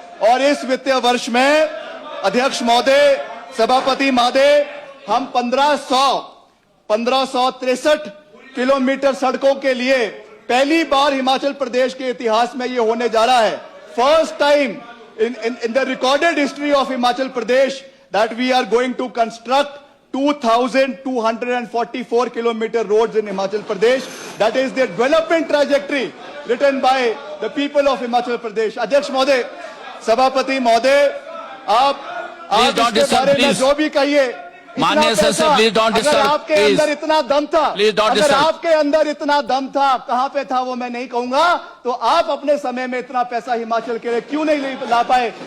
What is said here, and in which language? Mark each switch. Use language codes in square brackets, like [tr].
[hi] और इस वित्तीय वर्ष में अध्यक्ष महोदय, सभापति महोदय, हम 1563 किलोमीटर सड़कों के लिए पहली बार हिमाचल प्रदेश के इतिहास में ये होने जा रहा है। [en] First time in the recorded history of Himachal Pradesh that we are going to construct 2,244 kilometer roads in Himachal Pradesh. That is the development trajectory written by the people of Himachal Pradesh. [hi] अध्यक्ष महोदय, सभापति महोदय, आप इसके बारे में जो भी कहिए, माननीय सदस्य, [en] Please don't disturb. [hi] अगर आपके अंदर इतना दम था, [en] please don't [hi] अगर [en] Disturb. [hi] आपके अंदर इतना दम था, कहां पे था वो मैं नहीं कहूंगा, तो आप अपने समय में इतना पैसा हिमाचल के लिए क्यों नहीं ला पाए?